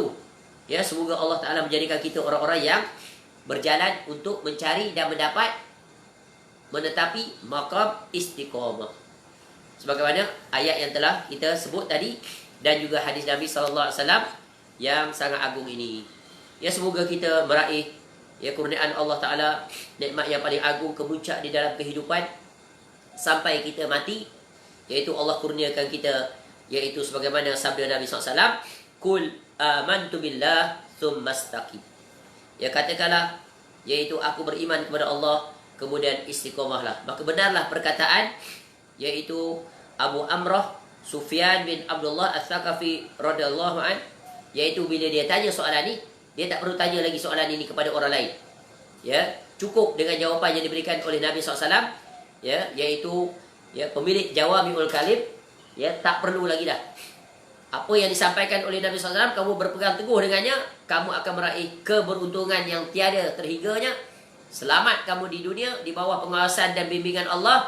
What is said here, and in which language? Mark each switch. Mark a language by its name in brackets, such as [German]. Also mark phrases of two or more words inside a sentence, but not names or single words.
[Malay] Ya, semoga Allah Ta'ala menjadikan kita orang-orang yang berjalan untuk mencari dan mendapat, menetapi maqam istiqamah. Sebagaimana ayat yang telah kita sebut tadi, dan juga hadis Nabi SAW yang sangat agung ini. Ya, semoga kita meraih, ya, kurniaan Allah Ta'ala, nikmat yang paling agung, kemuncak di dalam kehidupan sampai kita mati, iaitu Allah kurniakan kita, iaitu sebagaimana sabda Nabi SAW, [Arabic] قل آمنت بالله ثم استقم. [Malay] Ya, katakanlah, iaitu aku beriman kepada Allah, kemudian istiqomahlah. Maka benarlah perkataan yaitu Abu Amrah Sufyan bin Abdullah Al-Thaqafi [Arabic] رضي الله عن, [Malay] yaitu bila dia tanya soalan ni, dia tak perlu tanya lagi soalan ini kepada orang lain. Ya, cukup dengan jawapan yang diberikan oleh Nabi SAW, ya, yaitu ya pemilik [Arabic] جوامع الكلم, [Malay] ya, tak perlu lagi dah. Apa yang disampaikan oleh Nabi SAW, kamu berpegang teguh dengannya, kamu akan meraih keberuntungan yang tiada terhinganya. Selamat kamu di dunia di bawah pengawasan dan bimbingan Allah.